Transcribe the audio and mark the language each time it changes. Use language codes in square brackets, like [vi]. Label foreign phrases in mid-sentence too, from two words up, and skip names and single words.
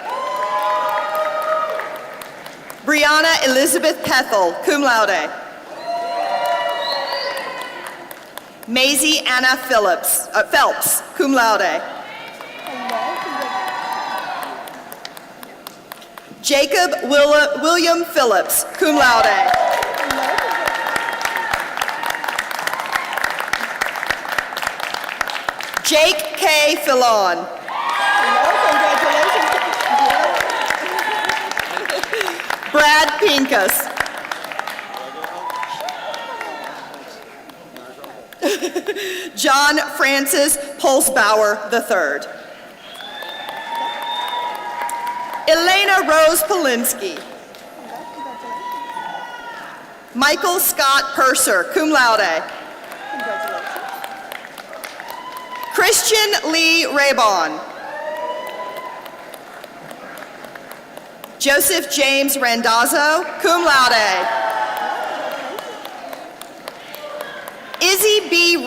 [en] Brianna Elizabeth Pethel, [la] cum laude. [en] Maisie Anna Phelps, [la] cum laude. [en] Jacob William Phillips, [la] cum laude. [en] Jake K. Fillon. Brad Pincus. John Francis Pulsbauer III. Elena Rose Polinsky. Michael Scott Purser, [la] cum laude. [en] Christian Lee Raybon. Joseph James Randazzo, [la] cum laude. [en] Izzy B.